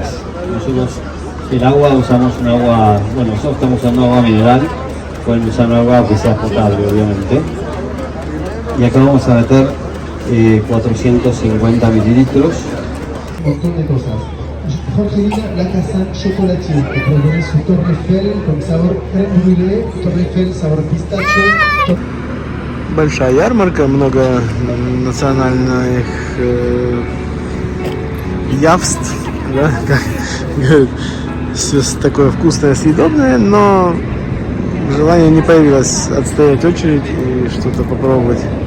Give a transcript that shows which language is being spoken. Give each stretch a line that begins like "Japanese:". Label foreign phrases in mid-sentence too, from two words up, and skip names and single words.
Spanish: Nosotros el agua usamos un agua, bueno, nosotros estamos usando agua mineral, pueden usar agua que sea potable obviamente. Y acá vamos a meter 450 mililitros. Un montón de cosas. Jorgelina, la casa chocolatier, que proviene su Torre Eiffel con sabor
French: crème brûlée,
Spanish: Torre Eiffel, sabor pistache.
Russian: Большая ярмарка, много национальных явств, да, как говорят, все такое вкусное, съедобное, но желание не появилось отстоять очередь и что-то попробовать.